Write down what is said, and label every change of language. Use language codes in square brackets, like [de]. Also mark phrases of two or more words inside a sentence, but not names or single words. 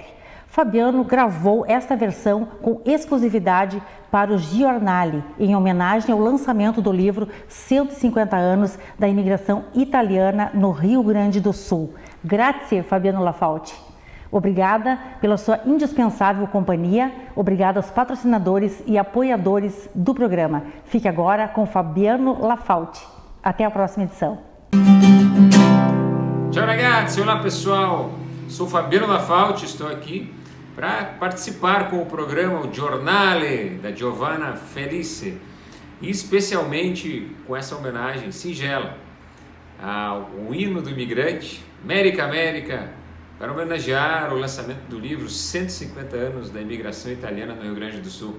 [pt] Fabiano gravou esta versão com exclusividade para o Giornale, em homenagem ao lançamento do livro 150 anos da imigração italiana no Rio Grande do Sul. Grazie, Fabiano Lafauti. Obrigada pela sua indispensável companhia, obrigada aos patrocinadores e apoiadores do programa. Fique agora com Fabiano Lafauti. Até a próxima edição. [it] Ciao ragazzi, [pt] olá pessoal, sou Fabiano Lafauti, estou aqui para participar com o programa o Giornale da Giovanna Felice e especialmente com essa homenagem singela ao hino do imigrante, America America, para homenagear o lançamento do livro 150 anos da imigração italiana no Rio Grande do Sul.